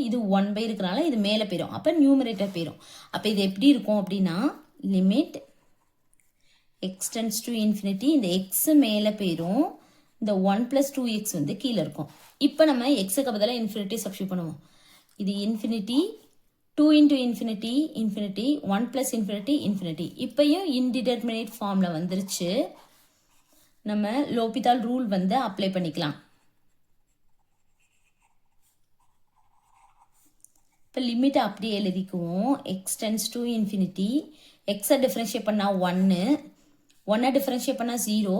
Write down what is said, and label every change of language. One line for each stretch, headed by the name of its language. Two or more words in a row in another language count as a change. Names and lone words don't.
Tamil: இது 1 by இருக்கிறனால இது மேலே போயிடும். அப்போ நியூமினேட்டர் போயிடும். அப்போ இது எப்படி இருக்கும் அப்படின்னா
English: limit x tends to infinity
Tamil: இந்த எக்ஸ் மேலே போயிடும். இந்த
English: 1 plus 2x
Tamil: வந்து கீழே இருக்கும். இப்போ நம்ம எக்ஸுக்கு பதிலாக
English: infinity substitute
Tamil: பண்ணுவோம்.
English: இது இன்ஃபினிட்டி 2 into infinity infinity 1 plus infinity infinity.
Tamil: இப்போயும்
English: indeterminate form
Tamil: வந்துருச்சு. நம்ம
English: L'Hôpital rule
Tamil: வந்து அப்ளை பண்ணிக்கலாம். இப்போ லிமிட்டை அப்படியே எழுதிக்குவோம்.
English: x tends to infinity x differentiate
Tamil: பண்ணால் 1, 1 டிஃப்ரென்ஷியேட் பண்ணால் 0.